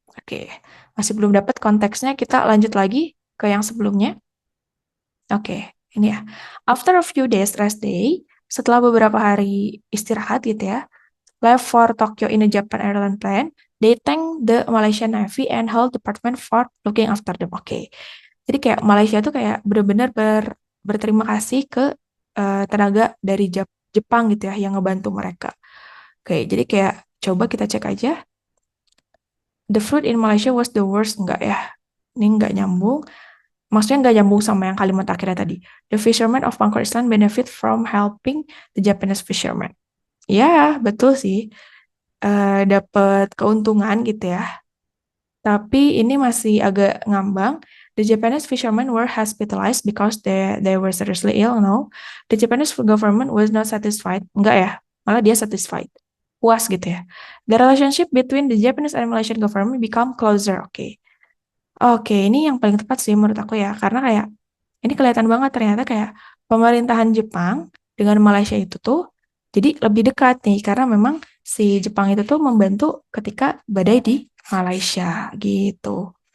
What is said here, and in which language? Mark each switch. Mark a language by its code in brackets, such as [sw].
[id] Oke, masih belum dapat konteksnya, kita lanjut lagi ke yang sebelumnya. Oke, ini ya. [en] After a few days rest day, [id] setelah beberapa hari istirahat gitu ya, [en] left for Tokyo in a Japan airline plane, they thank the Malaysian Navy and Health Department for looking after them. [id] Oke, jadi kayak Malaysia tuh kayak benar-benar berterima kasih ke tenaga dari Jepang gitu ya yang ngebantu mereka. Oke, jadi kayak coba kita cek aja. [en] The food in Malaysia was the worst, [id] enggak ya? Ini enggak nyambung. Maksudnya enggak nyambung sama yang kalimat akhirnya tadi. [en] The fishermen of Bangkok Island benefit from helping the Japanese fishermen. [id] Ya, betul sih. Dapat keuntungan gitu ya. Tapi ini masih agak ngambang. [en] The Japanese fishermen were hospitalized because they were seriously ill. No, the Japanese government was not satisfied. [id] Enggak ya, malah dia [en] satisfied, [id] puas gitu ya. [en] The relationship between the Japanese and Malaysian government become closer. [id] Oke, oke, ini yang paling tepat sih menurut aku ya, karena kayak ini kelihatan banget ternyata kayak pemerintahan Jepang dengan Malaysia itu tuh jadi lebih dekat nih, karena memang si Jepang itu tuh membantu ketika badai di Malaysia gitu.